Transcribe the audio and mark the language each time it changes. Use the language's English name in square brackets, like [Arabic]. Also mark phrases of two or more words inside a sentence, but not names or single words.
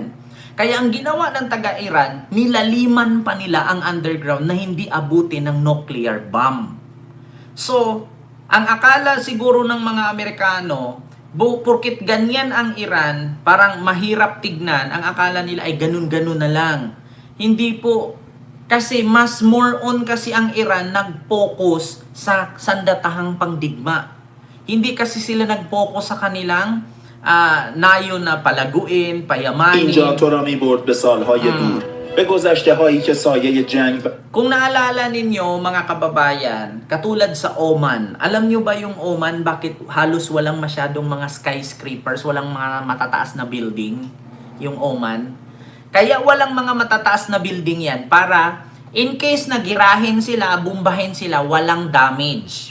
[Filipino] Kaya ang ginawa ng taga-Iran, nilaliman pa nila ang underground na hindi abutin ng [English] nuclear bomb. [Filipino] So, ang akala siguro ng mga Amerikano, porkit ganyan ang Iran, parang mahirap tignan, ang akala nila ay ganun-ganun na lang. Hindi po. Kasi mas [English] more on [Filipino] kasi ang Iran nag-focus sa sandatahang pangdigma. Hindi kasi sila nag-focus sa kanilang nayon na palaguin, payamanin. [Persian] اینجا تو را می‌برد به سال‌های دور به گذشته‌هایی که سایه جنگ [Filipino] Kung naalala ninyo, mga kababayan, katulad sa Oman, alam nyo ba yung Oman, bakit halos walang masyadong mga skyscrapers, walang mga matataas na building, yung Oman? Kaya walang mga matataas na building yan para [English] In case [Filipino] na girahin sila, bumbahin sila, walang damage.